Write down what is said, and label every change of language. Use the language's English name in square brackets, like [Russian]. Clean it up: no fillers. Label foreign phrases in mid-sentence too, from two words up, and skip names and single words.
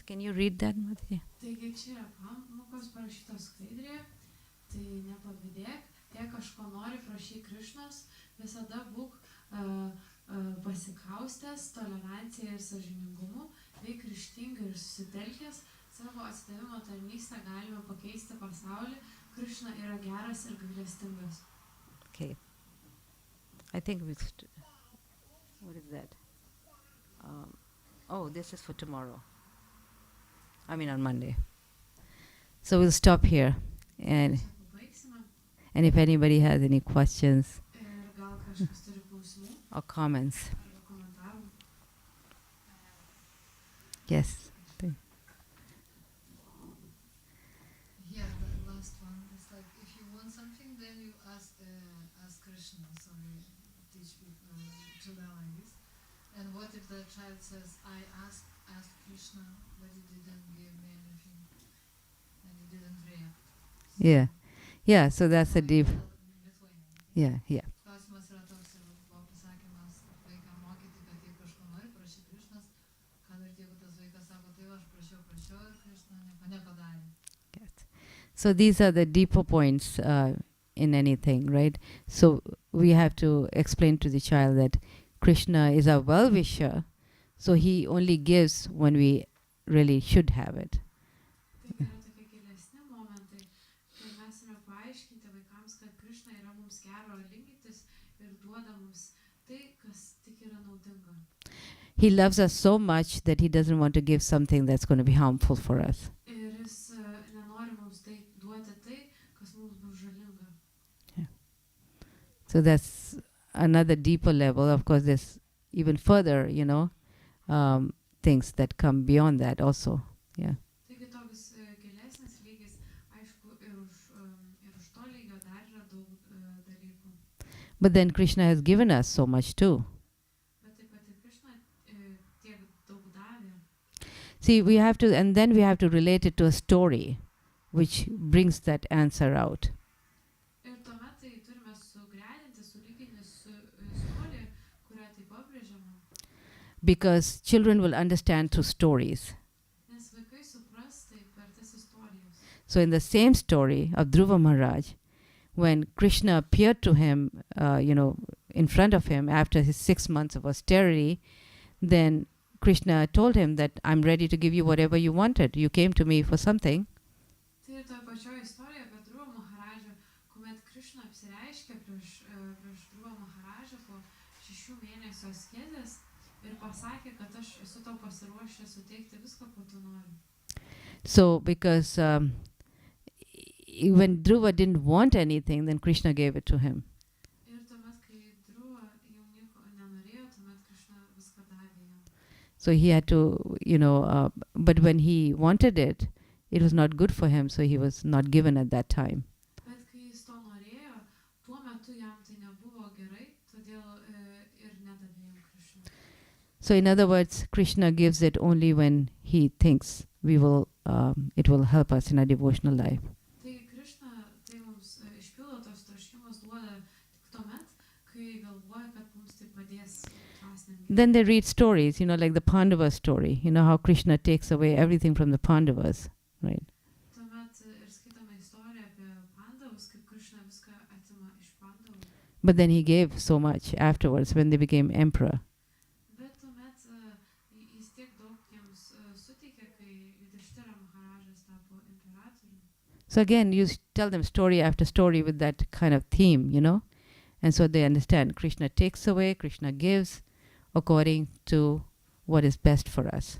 [English] Can you read that, Mataji? [Lithuanian] Taigi čia yra pamokos parašytos skaidrėje, tai nepavydėk, jei kažko nori, prašyk Krišnos, visada būk pasikaustęs tolerancija ir sąžiningumu, veik ryžtingai ir susitelkęs, savo atsidavimo tarnystę galime pakeisti pasaulį, Krišna yra geras ir gailestingas. [English] Okay. I think what is that? This is for tomorrow. I mean on Monday. So we'll stop here. And if anybody has any questions [Lithuanian] Gal kažkas turi klausimų [English] or comments. [Lithuanian] arba komentarų? [English] Yes. Yeah, the last one is like if you want something, then you ask Krishna. So we teach children like this. And what if the child says, "I asked Krishna, but he didn't give me anything, and he didn't react"? Yeah. So that's a deep. Yeah. [Lithuanian] Klausimas yra toks, buvo pasakymas vaikam mokyti, kad jei kažko nori, prašyk Krišnos, kad ir jeigu tas vaikas sako, tai aš prašiau ir Krishna nieko nepadarė. [English] Yes. So these are the deeper points in anything, right? So we have to explain to the child that Krishna is our well-wisher, so he only gives when we really should have it. [Lithuanian] Tai yra tokie gilesni momentai, kai mes turime paaiškinti vaikams, kad Krišna yra mums gero linkintis ir duoda mums tai, kas tik yra naudinga. [English] He loves us so much that he doesn't want to give something that's going to be harmful for us. [Lithuanian] Ir jis nenori mums tai duoti tai, kas mums bus žalinga. [English] So that's another deeper level. Of course, there's even further, things that come beyond that also. Yeah. [Lithuanian] Taigi toks gilesnis lygis, aišku, ir už to lygio dar yra daug dalykų. [English] But then Krishna has given us so much too. [Lithuanian] Bet taip pat ir Krišna tiek daug davė. [English] See, we have to, and then we have to relate it to a story, which brings that answer out. [Lithuanian] Ir tuomet tai turime sugretinti, sulyginti su istorija, kurią tai pabrėžiama. [English] Because children will understand through stories. [Lithuanian] Nes vaikai supras tai per tas istorijas. [English] So in the same story of Dhruva Maharaj, when Krishna appeared to him, in front of him after his 6 months of austerity, then Krishna told him that I'm ready to give you whatever you wanted. You came to me for something. [Lithuanian] Tai ir toje pačioje istorijoje apie Dhruva Maharadžą, kuomet Krišna apsireiškė prieš Dhruva Maharadžą po 6 mėnesių askezės ir pasakė, kad aš esu tau pasiruošęs suteikti viską, ko tu nori. [English] So because when Dhruva didn't want anything, then Krishna gave it to him. [Lithuanian] Ir tuomet, kai Dhruva jau nieko nenorėjo, tuomet Krišna viską davė jam. [English] So he had to, but when he wanted it, it was not good for him, so he was not given at that time. [Lithuanian] Bet kai jis to norėjo, tuo metu jam tai nebuvo gerai, todėl ir nedavė jam Krišna. [English] So in other words, Krishna gives it only when he thinks it will help us in our devotional life. [Lithuanian] Taigi Krišna tai mums išpildo tos troškimus duoda tik tuomet, kai galvoja, kad mums tai padės dvasiniam gyvenimui. [English] Then they read stories, like the Pandava story, how Krishna takes away everything from the Pandavas, right? [Lithuanian] Tuomet ir skaitome istoriją apie Pandavus, kaip Krišna viską atima iš Pandavų. [English] But then he gave so much afterwards when they became emperor. [Lithuanian] Bet tuomet jis tiek daug jiems suteikė, kai Yudhishthira Maharajas tapo imperatoriumi. [English] So again, you tell them story after story with that kind of theme, and so they understand Krishna takes away, Krishna gives according to what is best for us.